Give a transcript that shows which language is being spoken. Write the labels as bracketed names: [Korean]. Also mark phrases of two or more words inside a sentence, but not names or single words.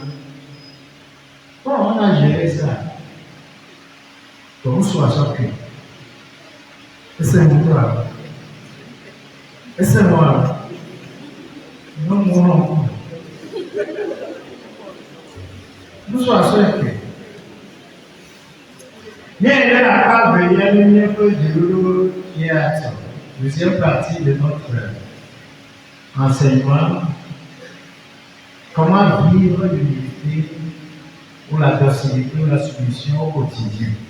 [Portuguese] Como a gente Vamos suar aqui. Esse é muito raro. Esse é raro. Não. Vamos suar aqui. [French] Bien, il a pas venu un peu du théâtre. Deuxième partie de notre enseignement. Comment vivre l'unité ou la docilité ou la soumission au quotidien.